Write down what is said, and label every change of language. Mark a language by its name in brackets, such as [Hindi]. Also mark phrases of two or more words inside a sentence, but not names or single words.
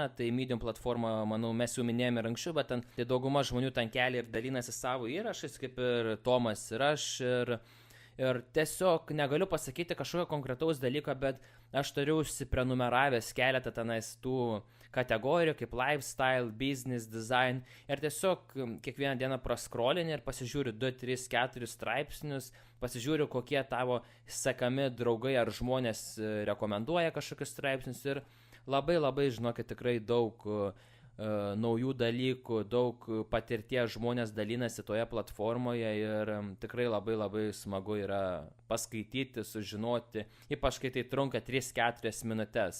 [Lithuanian] Tai Medium platforma, manau, mes jau minėjome ir anksčiau, bet tai dauguma žmonių ten kelia ir dalinasi savo įrašais, kaip ir Tomas ir aš. Ir tiesiog negaliu pasakyti kažkokio konkretaus dalyko, bet aš turiu užsiprenumeravęs keletą tenais tų kategorijų, kaip [English] lifestyle, business, design. [Lithuanian] Ir tiesiog kiekvieną dieną praskrolini ir pasižiūriu 2, 3, 4 straipsnius, pasižiūriu, kokie tavo sekami draugai ar žmonės rekomenduoja kažkokius straipsnius. Ir labai, žinokit, tikrai daug naujų dalykų, daug patirties žmonės dalinasi toje platformoje ir tikrai labai smagu yra paskaityti, sužinoti, ypač kai tai trunka 3-4 minutės.